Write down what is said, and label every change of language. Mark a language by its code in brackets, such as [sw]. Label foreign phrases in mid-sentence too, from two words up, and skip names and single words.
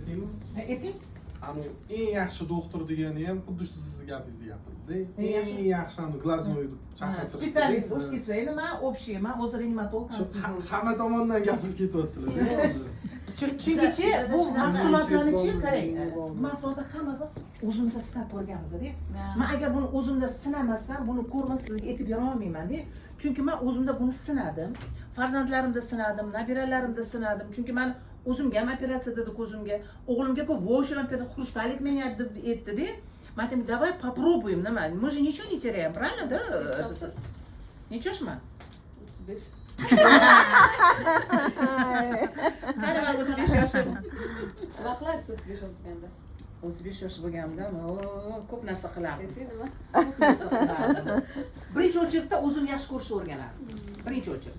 [uz] aytaymi? Ayting. Anu eng yaxshi doktor degani ham xuddi sizni gapingizni gapirdi. Eng yaxshi anu glaznoyni chaqirtirishdi. [ru] Специалист, узкий свой nima, общий nima, [uz] o'zi reanimatolog hamma tomondan gapirib ketyaptilar hozir. Chunki bu mahsulotlarni-chi qarang. Mahsulotlar hammasi o'zimizda sinab ko'rganmiz-da. Men agar buni o'zimda sinamasam, buni ko'rmas sizga aytib bera olmayman-da. Chunki men o'zimda buni sinadim. Farzandlarimda sinadim, nabiralarimda sinadim. Chunki men o'zimga ham operatsiya dedi ko'zimga. O'g'limga-ku voshil [ru] хрусталик меня [uz] aytdi-da. Men aytdim, [ru] "Давай попробуем, nima? Мы же ничего не теряем, правильно, да?" Ничего ж, 35. [uz] Qani men 35 yoshim. Vaqtlar 35 o'tganda. 35 yosh bo'lganimda, ko'p narsa qilardim. Aytdingizmi? Ko'p narsa qilardim. Birinchi o'chirda o'zimni yaxshi ko'rishni o'rganardim. Birinchi o'chirda.